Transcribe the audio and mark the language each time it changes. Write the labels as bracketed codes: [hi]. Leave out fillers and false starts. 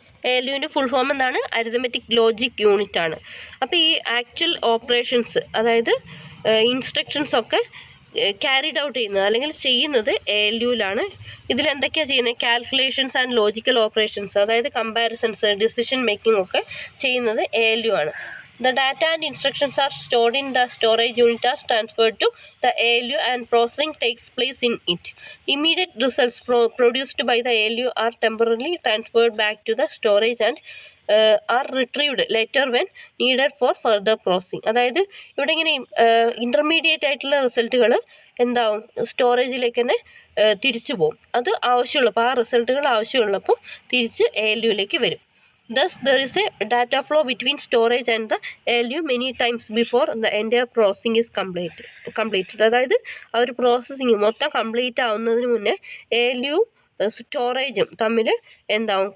[ml] ALUവിൻ്റെ full form എന്താണ്? Arithmetic logic unit ആണ്. അപ്പോൾ ഈ ആക്ച്വൽ ഓപ്പറേഷൻസ്, അതായത് ഇൻസ്ട്രക്ഷൻസ് ഒക്കെ ക്യാരിഡ് ഔട്ട് ചെയ്യുന്നത് അല്ലെങ്കിൽ ചെയ്യുന്നത് ALUവിലാണ്. ഇതിലെന്തൊക്കെയാണ് ചെയ്യുന്നത്? കാൽക്കുലേഷൻസ് ആൻഡ് ലോജിക്കൽ ഓപ്പറേഷൻസ്, അതായത് കമ്പാരിസൺസ്, ഡിസിഷൻ മേക്കിംഗ് ഒക്കെ ചെയ്യുന്നത് ALU ആണ്. [en] The data and instructions are stored in the storage unit as transferred to the ALU and processing takes place in it. Immediate results produced by the ALU are temporarily transferred back to the storage and are retrieved later when needed for further processing. [ml] അതായത് ഇവിടെ ഇങ്ങനെ intermediate ആയിട്ടുള്ള റിസൾട്ടുകൾ എന്താവും? സ്റ്റോറേജിലേക്ക് തന്നെ തിരിച്ചു പോകും. അത് ആവശ്യമുള്ളപ്പോൾ, ആ റിസൾട്ടുകൾ ആവശ്യമുള്ളപ്പോൾ തിരിച്ച് ALUവിലേക്ക് വരും. [en] Thus, there is a data flow between storage and the ALU many times before the entire processing is completed. [ml] അതായത് ആ ഒരു പ്രോസസ്സിങ് മൊത്തം കംപ്ലീറ്റ് ആവുന്നതിന് മുന്നേ ALU സ്റ്റോറേജും തമ്മിൽ എന്താവും?